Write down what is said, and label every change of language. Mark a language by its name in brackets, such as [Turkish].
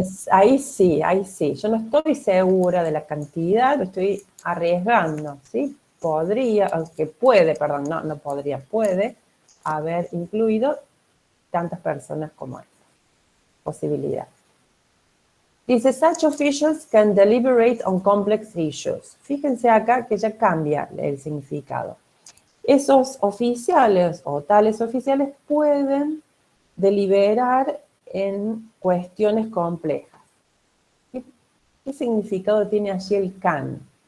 [Spanish] ahí sí, ahí sí. Yo no estoy segura de la cantidad, lo estoy arriesgando, ¿sí? Podría, aunque puede, perdón, no podría, puede haber incluido tantas personas como esta. Posibilidad. Dice, [English] such officials can deliberate on complex issues. [Spanish] Fíjense acá que ya cambia el significado. Esos oficiales o tales oficiales pueden deliberar en cuestiones complejas. ¿Qué significado tiene allí el can?